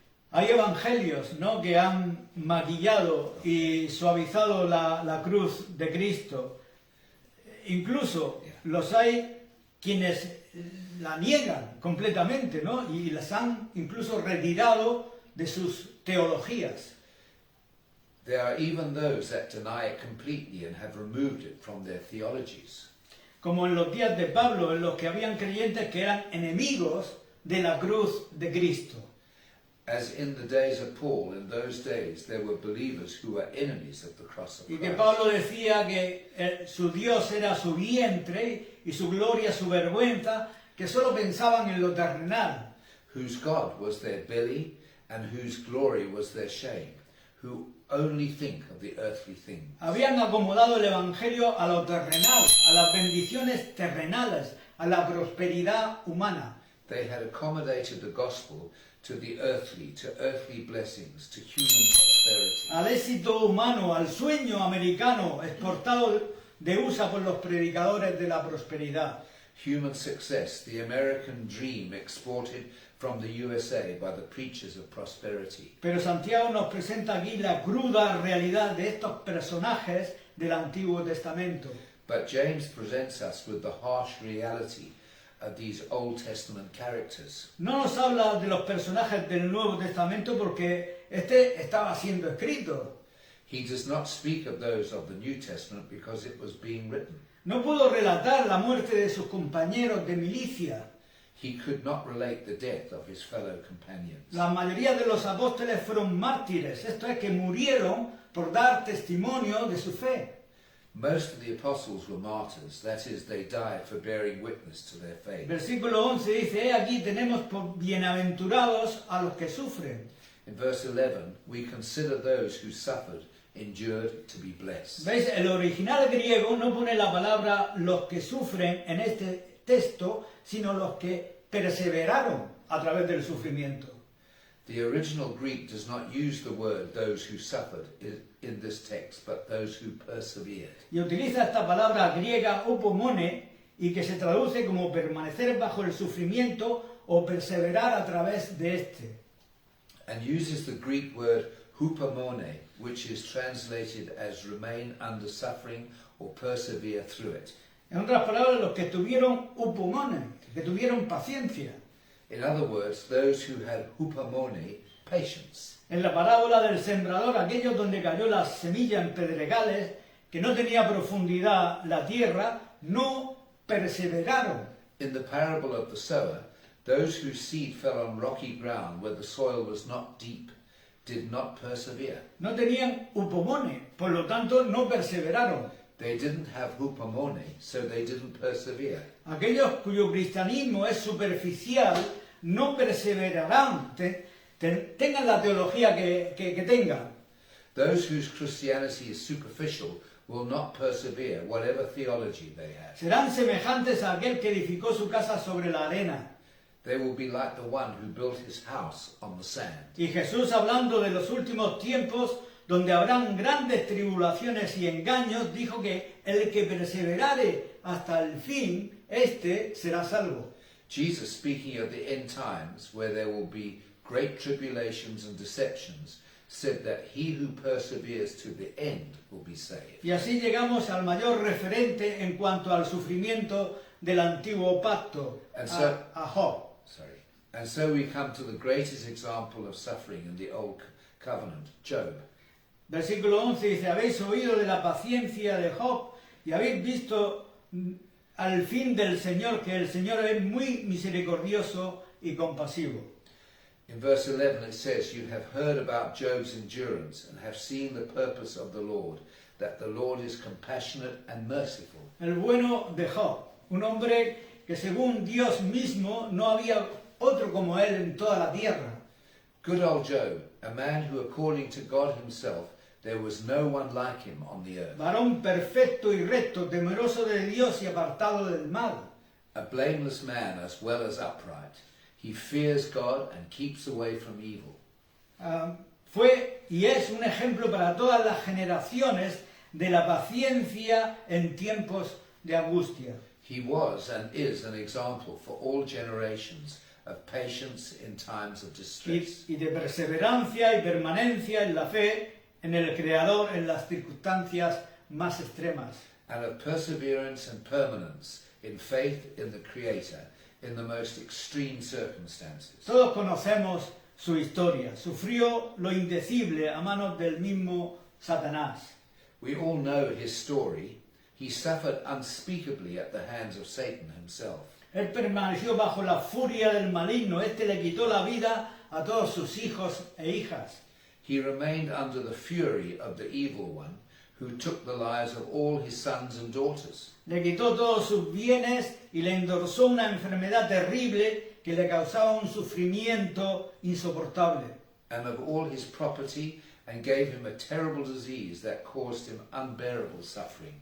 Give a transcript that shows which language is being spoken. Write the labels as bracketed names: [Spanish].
[Spanish] Hay evangelios, ¿no?, que han maquillado y suavizado la cruz de Cristo. Incluso los hay quienes la niegan completamente, ¿no?, y las han incluso retirado de sus teologías. [English] There are even those that deny it completely and have removed it from their theologies. [Spanish] Como en los días de Pablo, en los que habían creyentes que eran enemigos de la cruz de Cristo. [English] As in the days of Paul, in those days there were believers who were enemies of the cross of [Spanish] Y [English] Christ. [Spanish] que Pablo decía que su Dios era su vientre y su gloria su vergüenza, que solo pensaban en lo terrenal. [English] Whose God was their belly and whose glory was their shame, who only think of the earthly things. [Spanish] Habían acomodado el evangelio a lo terrenal, a las bendiciones terrenales, a la prosperidad humana. [English] They had accommodated the gospel to the earthly, to earthly blessings, to human prosperity. [Spanish] Al éxito humano, al sueño americano exportado de USA por los predicadores de la prosperidad. [English] Human success, the American dream exported from the USA by the preachers of prosperity. [Spanish] Pero Santiago nos presenta aquí la cruda realidad de estos personajes del Antiguo Testamento. [English] But James presents us with the harsh reality of these Old Testament characters. [Spanish] No nos habla de los personajes del Nuevo Testamento porque este estaba siendo escrito. [English] He does not speak of those of the New Testament because it was being written. [Spanish] No pudo relatar la muerte de sus compañeros de milicia. [English] he could not relate the death of his fellow companions. [Spanish] La mayoría de los apóstoles fueron mártires, esto es que murieron por dar testimonio de su fe. [English] Most of the apostles were martyrs, that is, they died for bearing witness to their faith. [Spanish] Versículo 11 dice, he aquí tenemos por bienaventurados a los que sufren. [English] In verse 11, we consider those who suffered, endured, to be blessed. [Spanish] ¿Veis? El original griego no pone la palabra los que sufren en este texto, sino los que perseveraron a través del sufrimiento. [English] The original Greek does not use the word those who suffered in this text, but those who persevered. [Spanish] Y utiliza esta palabra griega upomone y que se traduce como permanecer bajo el sufrimiento o perseverar a través de este. [English] And uses the Greek word hupomone, which is translated as remain under suffering or persevere through it. [Spanish] En otras palabras, los que tuvieron upomone, que tuvieron paciencia. [English] In other words, those who had hupomone, patience. [Spanish] En la parábola del sembrador, aquellos donde cayó la semilla en pedregales, que no tenía profundidad la tierra, no perseveraron. [English] In the parable of the sower, those whose seed fell on rocky ground where the soil was not deep did not persevere. [Spanish] No tenían upomone, por lo tanto no perseveraron. [English] They didn't have hupomone, so they didn't persevere. [Spanish] Aquellos cuyo cristianismo es superficial no perseverarán, tengan la teología que tengan. [English] Those whose Christianity is superficial will not persevere, whatever theology they have. [Spanish] Serán semejantes a aquel que edificó su casa sobre la arena. [English] They will be like the one who built his house on the sand. [Spanish] Y Jesús, hablando de los últimos tiempos, donde habrán grandes tribulaciones y engaños, dijo que el que perseverare hasta el fin, este será salvo. [English] Jesus, speaking of the end times, where there will be great tribulations and deceptions, said that he who perseveres to the end will be saved. [Spanish] Y así llegamos al mayor referente en cuanto al sufrimiento del antiguo pacto, a Job. [English] And so we come to the greatest example of suffering in the Old Covenant, Job. [Spanish] Versículo 11 dice, habéis oído de la paciencia de Job y habéis visto al fin del Señor, que el Señor es muy misericordioso y compasivo. [English] In verse 11 it says, you have heard about Job's endurance and have seen the purpose of the Lord, that the Lord is compassionate and merciful. [Spanish] El bueno de Job, un hombre que según Dios mismo no había otro como él en toda la tierra. [English] Good old Job, a man who according to God himself, there was no one like him on the earth. [Spanish] Varón perfecto y recto, temeroso de Dios y apartado del mal. [English] A blameless man as well as upright. He fears God and keeps away from evil. [Spanish] Fue y es un ejemplo para todas las generaciones de la paciencia en tiempos de angustia. [English] He was and is an example for all generations of patience in times of distress. [Spanish] Y de perseverancia y permanencia en la fe en el Creador en las circunstancias más extremas. [English] And of perseverance and permanence in faith in the Creator in the most extreme circumstances. [Spanish] Todos conocemos su historia. Sufrió lo indecible a manos del mismo Satanás. [English] We all know his story. He suffered unspeakably at the hands of Satan himself. [Spanish] Él permaneció bajo la furia del maligno. Este le quitó la vida a todos sus hijos e hijas. [English] He remained under the fury of the evil one, who took the lives of all his sons and daughters. [Spanish] Le quitó todos sus bienes y le endorsó una enfermedad terrible que le causaba un sufrimiento insoportable. [English] And of all his property, and gave him a terrible disease that caused him unbearable suffering.